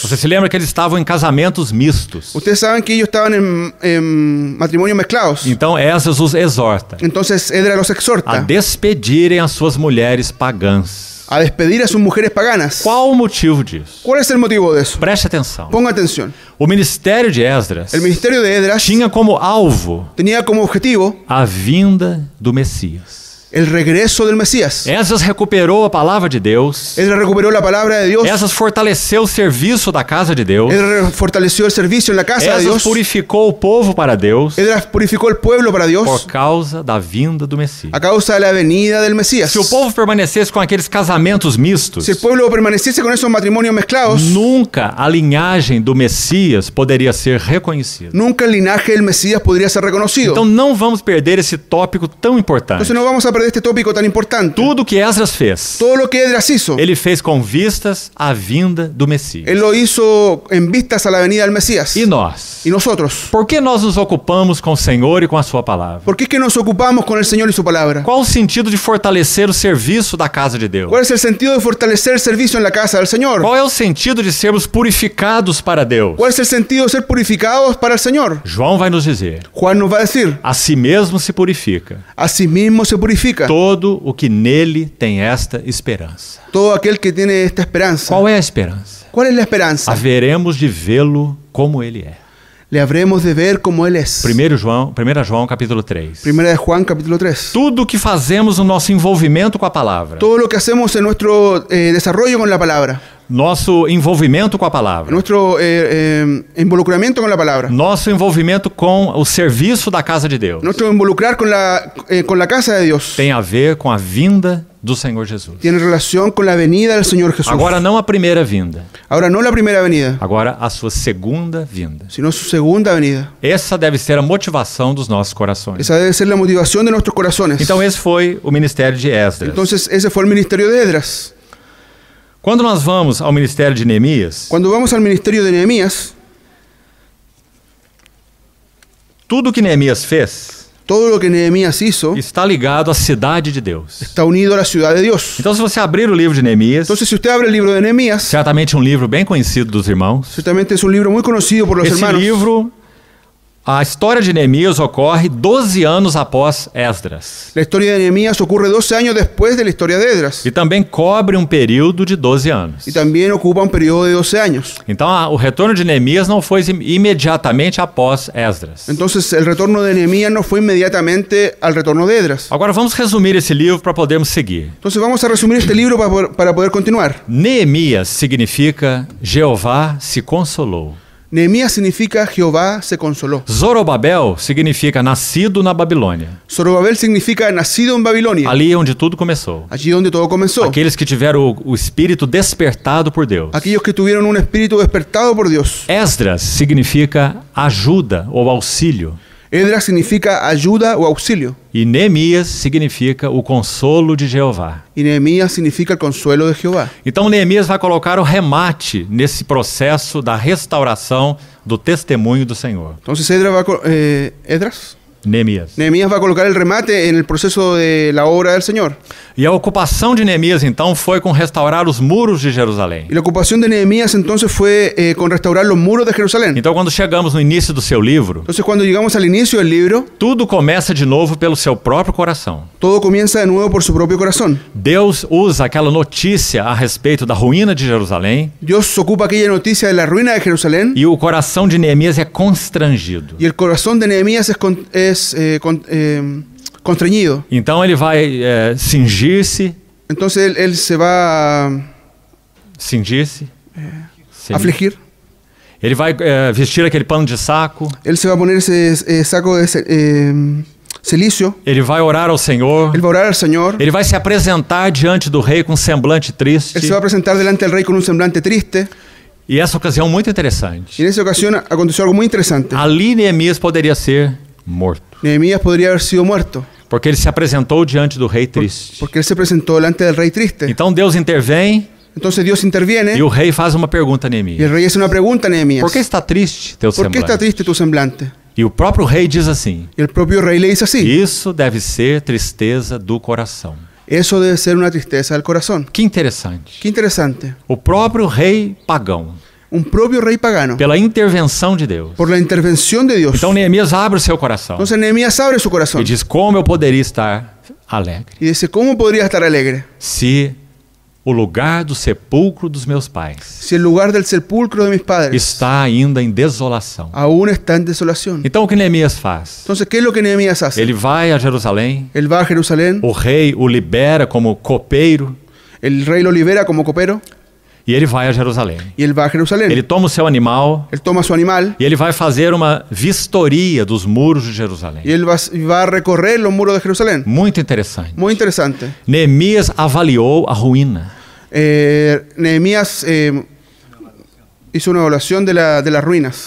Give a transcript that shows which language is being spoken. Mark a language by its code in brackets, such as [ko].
[pt] Você se lembra que eles estavam em casamentos mistos. [es] Ustedes saben que ellos estaban en matrimonios mezclados. [pt] Então Esdras os exorta [es] Entonces Esdras los a exhorta [pt] despedirem as suas mulheres pagãs. [es] a despedir a sus mujeres paganas. [pt] Qual o motivo disso? [es] ¿Cuál es el motivo de eso? [pt] Preste atenção. [es] Ponga atención. [pt] O ministério de Esdras [es] El ministerio de Esdras [pt] tinha como alvo [es] tenía como objetivo [pt] a vinda do Messias. [es] el regreso del Mesías. [pt] Esdras recuperou a palavra de Deus. [es] Esdras recuperó la palabra de Dios. [pt] Esdras fortaleceu o serviço da casa de Deus. [es] Esdras fortaleció el servicio en la casa de [pt] Esdras [es] Dios. [pt] purificou o povo para Deus [es] Esdras purificó el pueblo para [pt] por [es] Dios [pt] causa da vinda do Messias. [es] a causa de la venida del Mesías. [pt] Se o povo permanecesse com aqueles casamentos mistos, [es] Si el pueblo permaneciese con esos matrimonios mezclados, [pt] nunca a linhagem do Messias poderia ser reconhecida. [es] nunca el linaje del Mesías podría ser reconocido. [pt] Então não vamos perder esse tópico tão importante. [es] Entonces no vamos a perder este tópico tan importante. [pt] Tudo que Esdras fez, [es] Todo lo que Esdras hizo, [pt] ele fez com vistas à vinda do Messias. [es] él lo hizo en vistas a la venida del Mesías. [pt] E nós? [es] Y nosotros, [pt] Por que nós nos ocupamos com o Senhor e com a sua palavra? [es] ¿por qué es que nos ocupamos con el Señor y su palabra? [pt] Qual o sentido de fortalecer o serviço da casa de Deus? [es] ¿Cuál es el sentido de fortalecer el servicio en la casa del Señor? [pt] Qual é o sentido de sermos purificados para Deus? [es] ¿Cuál es el sentido de ser purificados para el Señor? [pt] João vai nos dizer: [es] Juan nos va a decir, [pt] a si mesmo se purifica [es] a sí mismo se purifica [pt] todo o que nele tem esta esperança. [es] todo aquel que tiene esta esperanza. [pt] Qual é a esperança? [es] ¿Cuál es la esperanza? [pt] Haveremos de vê-lo como ele é. [es] Le habremos de ver como Él es. [pt] 1 João capítulo 3. [es] Primera de Juan capítulo 3. [pt] Tudo o que fazemos no nosso envolvimento com a palavra, [es] Todo lo que hacemos en nuestro desarrollo con la palabra, [pt] nosso envolvimento com a palavra, [es] nuestro involucramiento con la palabra, [pt] nosso envolvimento com o serviço da casa de Deus, [es] nuestro involucrar con la casa de Dios, [pt] tem a ver com a vinda do Senhor Jesus. [es] tiene relación con la venida del Señor Jesús. [pt] Agora não a primeira vinda, [es] Ahora no la primera venida, [pt] agora a sua segunda vinda. [es] sino su segunda venida. [pt] Essa deve ser a motivação dos nossos corações. [es] Esa debe ser la motivación de nuestros corazones. [pt] Então esse foi o ministério de Esdras. [es] Entonces ese fue el ministerio de Esdras. [pt] Quando nós vamos ao ministério de Neemias, [es] Cuando vamos al ministerio de Nehemías, [pt] tudo que Neemias fez [es] todo lo que Nehemías hizo [pt] está ligado à cidade de Deus. [es] está unido a la ciudad de Dios. [pt] Então, se você abrir o livro de Neemias, [es] Entonces, si usted abre el libro de Nehemías, [pt] certamente um livro bem conhecido dos irmãos, [es] ciertamente es un libro muy conocido por los [pt] esse [es] hermanos. [pt] livro, a história de Neemias ocorre 12 anos após Esdras. [es] La historia de Nehemías ocurre 12 años después de la historia de Esdras [pt] E também cobre um período de 12 anos. [es] y también ocupa un periodo de 12 años. [pt] Então, o retorno de Neemias não foi imediatamente após Esdras. [es] Entonces, el retorno de Nehemías no fue inmediatamente al retorno de Esdras. [pt] Agora, vamos resumir esse livro para podermos seguir. [es] Entonces, vamos a resumir este libro para poder continuar. [pt] Neemias significa Jeová se consolou. [es] Nehemías significa Jehová se consoló. [pt] Zorobabel significa nascido na Babilônia, [es] Zorobabel significa nacido en Babilonia, [pt] ali onde tudo começou. [es] allí donde todo comenzó. [pt] Aqueles que tiveram o espírito despertado por Deus. [es] Aquellos que tuvieron un espíritu despertado por Dios. [pt] Esdras significa ajuda ou auxílio. [es] Esdras significa ayuda o auxilio. [pt] E Neemias significa o consolo de Jeová. [es] Y Nehemías significa el consuelo de Jehová. [pt] Então Neemias vai colocar o remate nesse processo da restauração do testemunho do Senhor. [es] Entonces Esdras [pt] Neemias. [es] Nehemías va a colocar el remate en el proceso de la obra del Señor. [pt] E a ocupação de Neemias então foi com restaurar os muros de Jerusalém. [es] Y la ocupación de Nehemías entonces fue con restaurar los muros de Jerusalén. [pt] Então quando chegamos no início do seu livro, [es] Entonces cuando llegamos al inicio del libro, [pt] tudo começa de novo pelo seu próprio coração. [es] todo comienza de nuevo por su propio corazón. [pt] Deus usa aquela notícia a respeito da ruína de Jerusalém [es] Dios ocupa aquella noticia de la ruina de Jerusalén [pt] e o coração de Neemias é constrangido. [es] y el corazón de Nehemías es es constreñido. [pt] Então ele vai cingir-se, [es] Entonces él se va a [pt] cingir-se, [es] afligir. [pt] ele vai vestir aquele pano de saco, [es] Él se va a poner ese saco de cilicio. [pt] ele vai orar ao Senhor, [es] Él va a orar al Señor. [pt] ele vai se apresentar diante do rei com um semblante triste. [es] Él se va a presentar delante del rey con un semblante triste. [pt] E essa ocasião muito [es] Y [pt] interessante. [es] en esa ocasión aconteció algo muy interesante. [pt] Ali Neemias poderia ser morto, [es] Nehemías podría haber sido muerto, [pt] porque ele se apresentou diante do rei triste. [es] porque él se presentó delante del rey triste. [pt] Então Deus intervém [es] Entonces Dios interviene [pt] e o rei faz uma pergunta a [es] y el [pt] Neemias. [es] rey hace una pregunta a Nehemías. [pt] Por que está triste teu [es] ¿Por qué está [pt] semblante? [es] triste tu semblante? [pt] E o próprio rei diz assim: [es] Y el propio rey le dice así: [pt] isso deve ser tristeza do coração. [es] eso debe ser una tristeza del corazón. [pt] Que interessante. [es] Qué interesante. [pt] O próprio rei pagão, [es] Un propio rey pagano, [pt] pela intervenção de Deus. [es] por la intervención de Dios. [pt] Então Neemias abre o seu coração [es] Entonces Nehemías abre su corazón [pt] e diz: como eu poderia estar alegre [es] y dice: ¿cómo podría estar alegre [pt] se o lugar do sepulcro dos meus pais [es] si el lugar del sepulcro de mis padres [pt] está ainda em desolação? [es] aún está en desolación? [pt] Então o que Neemias faz? [es] Entonces, ¿qué es lo que Nehemías hace? [pt] Ele vai a Jerusalém, [es] Él va a Jerusalén, [pt] o rei o libera como copeiro [es] el rey lo libera como copero [pt] e ele vai a Jerusalém. [es] y él va a Jerusalén. [pt] Ele toma o seu animal [es] Él toma su animal [pt] e ele vai fazer uma vistoria dos muros de Jerusalém. [es] y él va a recorrer los muros de Jerusalén. [pt] Muito interessante. [es] Muy interesante. [pt] Neemias avaliou a ruína. [es] Nehemías hizo una evaluación de las ruinas.